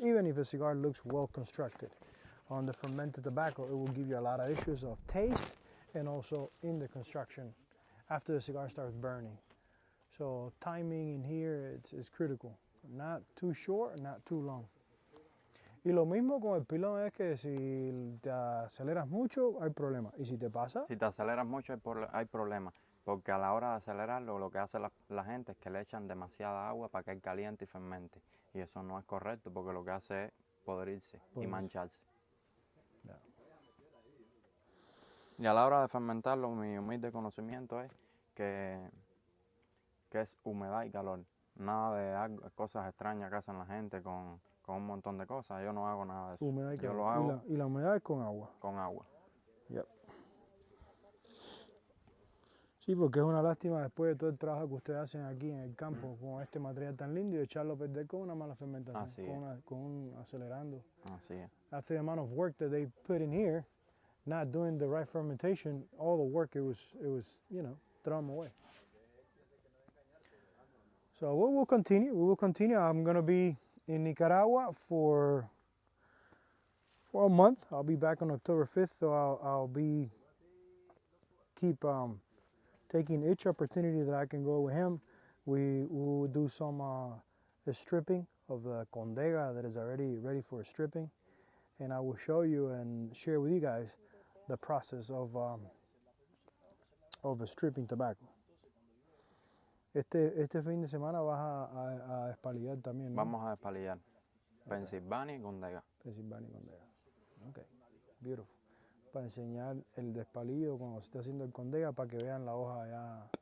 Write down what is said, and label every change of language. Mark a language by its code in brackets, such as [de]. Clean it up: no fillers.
[en] Even if the cigar looks well constructed, on the fermented tobacco, it will give you a lot of issues of taste and also in the construction after the cigar starts burning. So timing in here is critical. Not too short, not too long. [es] Y lo mismo con el pilón es que si te aceleras mucho hay problema. Y si te pasa... Si te aceleras mucho hay problema. Porque a la hora de acelerarlo, lo que hace la gente es que le echan demasiada agua para que él caliente y fermente. Y eso no es correcto porque lo que hace es podrirse y mancharse. Ya. Y a la hora de fermentarlo, mi humilde conocimiento es que es humedad y calor. Nada de cosas extrañas que hacen la gente con un montón de cosas. Yo no hago nada de eso. Humedad y Yo calor. lo hago Y la humedad es con agua. con agua. [en] Yep. [es] Sí, porque es una lástima después de todo el trabajo que ustedes hacen aquí en el campo con este material tan lindo y echarlo a perder con una mala fermentación, Así es. con un acelerando. Así es. [en] After the amount of work that they put in here, not doing the right fermentation, all the work it was, you know, throw them away. So we will continue. We will continue. I'm going to be in Nicaragua for a month. I'll be back on October 5th, so I'll be taking each opportunity that I can go with him. We will do some stripping of the Condega that is already ready for stripping, and I will show you and share with you guys the process of stripping tobacco. [es] Este fin de semana vas a despalillar también, ¿no? Vamos a despalillar. Pensilvania y Condega. Pensilvania y Condega. [en] Ok, beautiful. [es] Para enseñar el despalillo cuando se está haciendo el Condega para que vean la hoja ya